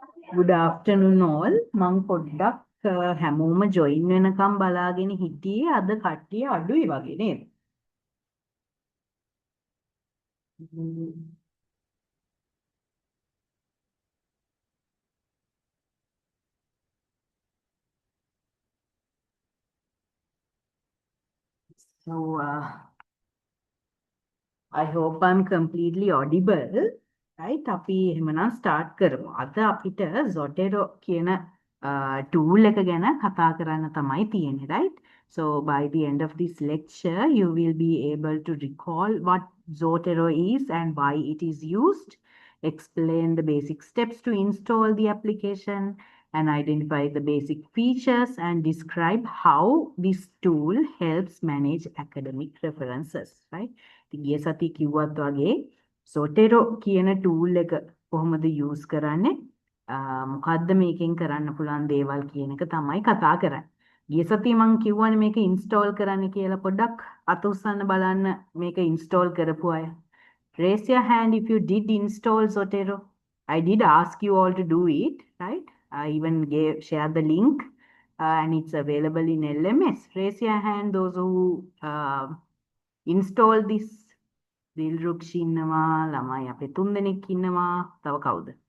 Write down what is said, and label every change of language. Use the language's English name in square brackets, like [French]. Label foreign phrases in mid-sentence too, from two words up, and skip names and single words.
[English] Good afternoon all. [Sinhala] මං පොඩ්ඩක් හැමෝම join වෙනකම් බලාගෙන හිටියේ අද කට්ටිය අඩුයි වගේ නේද? [English] So I hope I'm completely audible. Right? [Sinhala] අපි එහෙමනම් start කරමු. අද අපිට Zotero කියන tool එක ගැන කතා කරන්න තමයි තියෙන්නේ, [English] right? So by the end of this lecture, you will be able to recall what Zotero is and why it is used, explain the basic steps to install the application, and identify the basic features and describe how this tool helps manage academic references, right? [Sinhala] ගිය සති කිව්වත් වගේ Zotero කියන tool එක කොහොමද use කරන්නේ මොකද්ද මේකෙන් කරන්න පුළුවන් දේවල් කියන එක තමයි කතා කරන්නේ. ගිය සතියේ මම කිව්වනේ මේක install කරන්න කියලා පොඩ්ඩක් අත උස්සන්න බලන්න මේක install කරපු අය. [English] Raise your hand if you did install Zotero. I did ask you all to do it, right? I even shared the link and it's available in LMS. Raise your hand those who install this. [Sinhala] දිල්රුක්ෂි ඉන්නවා ළමයි අපේ 3 දෙනෙක් ඉන්නවා තව කවුද?